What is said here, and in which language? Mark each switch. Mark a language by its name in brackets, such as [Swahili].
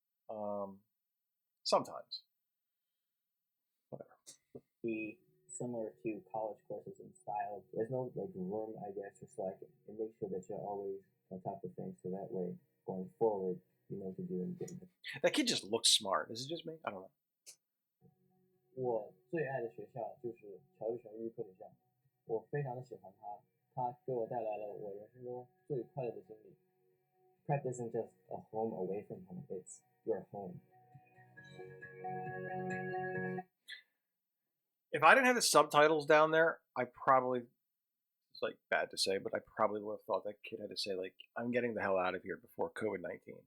[English] Um, sometimes, whatever. Be similar to college courses in style. There's no like room, I guess, to slack it. And make sure that you're always on top of things, so that way going forward, you know what to do and get it. That kid just looks smart. Is it just me? I don't know. [Chinese] 我最爱的学校就是乔治城预科学校，我非常的喜欢它，它给我带来了我人生中最快乐的经历。 [English] Prep isn't just a home away from home; it's your home. If I didn't have the subtitles down there, I probably, it's like bad to say, but I probably would have thought that kid had to say like, "I'm getting the hell out of here" before COVID-19.